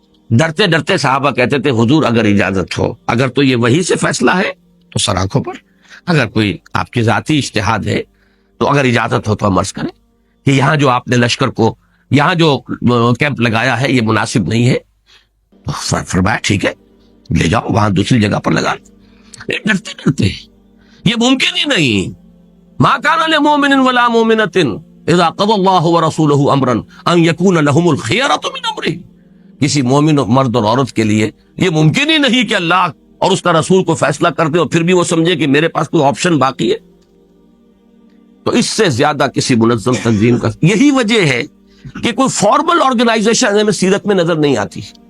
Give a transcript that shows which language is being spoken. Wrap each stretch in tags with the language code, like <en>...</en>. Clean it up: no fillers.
<ur>ڈرتے ڈرتے صحابہ کہتے تھے حضور اگر اجازت ہو, اگر تو یہ وحی سے فیصلہ ہے تو سر آنکھوں پر, اگر کوئی آپ کی ذاتی اجتہاد ہے تو اگر اجازت ہو تو ہم عرض کریں کہ یہاں جو آپ نے لشکر کو, یہاں جو کیمپ لگایا ہے یہ مناسب نہیں ہے. فرمایا ٹھیک ہے لے جاؤ, وہاں دوسری جگہ پر لگا. ڈرتے ڈرتے یہ ممکن ہی نہیں.</ur> <ar>ما کان لمؤمن ولا مؤمنۃ اذا قضى الله ورسوله امرا ان يكون لهم الخيرة من امره.</ar> <ur>کسی مومن مرد اور عورت کے لیے یہ ممکن ہی نہیں کہ اللہ اور اس کا رسول کو فیصلہ کر دے اور پھر بھی وہ سمجھے کہ میرے پاس کوئی آپشن باقی ہے. تو اس سے زیادہ کسی منظم تنظیم کا, یہی وجہ ہے کہ کوئی فارمل آرگنائزیشن ہمیں سیرت میں نظر نہیں آتی.</ur>